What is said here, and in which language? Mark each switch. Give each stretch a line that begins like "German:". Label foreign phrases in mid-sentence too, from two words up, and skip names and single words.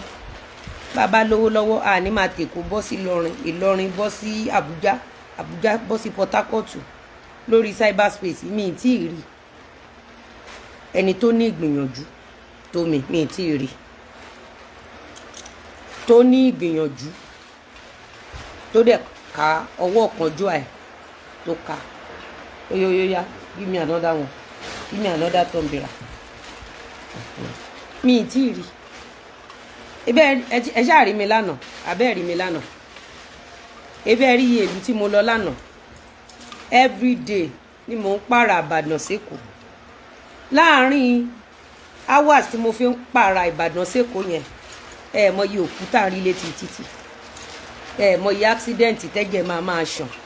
Yoruba: Bàbá lówó lọ́wọ́ a ní máa tèkó bọ́ sí Ìlọrin bọ́ sí Àbújá bọ́ sí Port Harcourt lórí cyberspace mi tí ì rí ẹni tó ní ìgbìyànjú tó mi tí ì rí tó ní ìgbìyànjú tó dẹ̀ ka ọwọ́ kanjú ẹ̀ tó ka oyoyoya
English: give me another one, give me another tumbler.
Yoruba: Mi tí ì rí ebe ẹ ṣáà rí mi lánàá abẹ́ rí mi lánàá ebe rí iye ìlú tí mo lọ lánàá everyday ni mò ń pààrà Ìbàdàn s'Èkó láàárín hours tí mo fi ń pààrà Ìbàdàn s'Èkó yẹn ẹ mọ iye òkúta rí létí títì ẹ mọ iye accident tẹ́jẹ̀ máa ṣàn